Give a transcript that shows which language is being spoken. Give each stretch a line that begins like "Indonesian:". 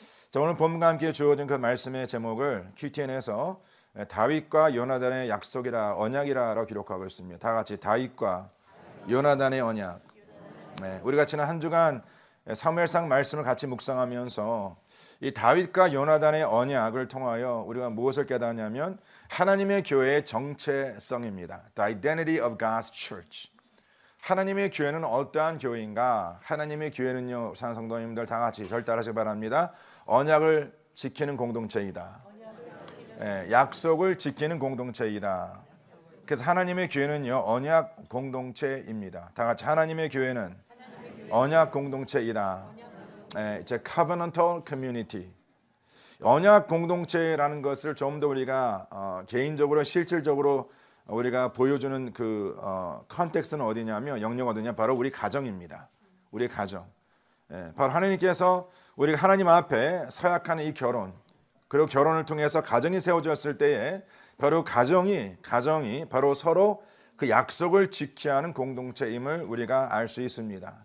Korean: 자, 오늘 본문과 함께 주어진 그 말씀의 제목을 QTN에서 다윗과 요나단의 약속이라 언약이라고 기록하고 있습니다. 다 같이 다윗과 요나단의 언약. 우리가 지난 한 주간 사무엘상 말씀을 같이 묵상하면서 이 다윗과 요나단의 언약을 통하여 우리가 무엇을 깨닫냐면 하나님의 교회의 정체성입니다.
English: The identity of God's church.
Korean: 하나님의 교회는 어떠한 교회인가? 하나님의 교회는요, 사랑하는 성도님들 다 같이 절 따라하시기 바랍니다. 언약을 지키는 공동체이다. 약속을 지키는 공동체이다. 그래서 하나님의 교회는요, 언약 공동체입니다. 다 같이 하나님의 교회는 언약 공동체이다.
English: It's a covenantal community.
Korean: 언약 공동체라는 것을 좀 더 우리가 개인적으로 실질적으로 우리가 보여주는 그 컨텍스트는 어디냐면 영역 어디냐 바로 우리 가정입니다. 우리 가정. 바로 하나님께서 우리가 하나님 앞에 서약하는 이 결혼 그리고 결혼을 통해서 가정이 세워졌을 때에 바로 가정이 바로 서로 그 약속을 지켜야 하는 공동체임을 우리가 알 수 있습니다.